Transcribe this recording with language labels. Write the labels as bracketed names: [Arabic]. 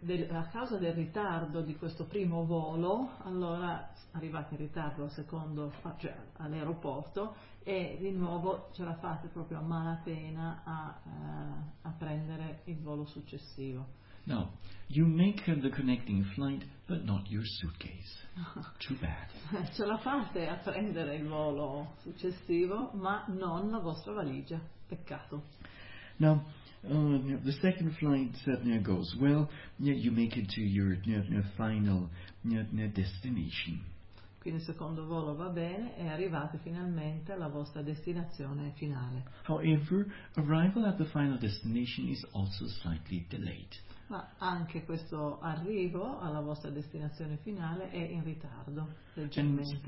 [Italian] A causa del ritardo di questo primo volo, allora arrivate in ritardo al secondo, cioè all'aeroporto, e di nuovo ce la fate proprio a malapena a prendere il volo successivo. [English] No, you make the connecting flight, but not your suitcase. Too bad. [Italian] Ce la fate a prendere il volo successivo, ma non la vostra valigia. Peccato. [English] No. The second flight goes well. You make it to your final destination. [Italian] Quindi il secondo volo va bene e arrivate finalmente alla vostra destinazione finale. [English] However, arrival at the final destination is also slightly delayed. [Italian] Ma anche questo arrivo alla vostra destinazione finale è in ritardo, leggermente.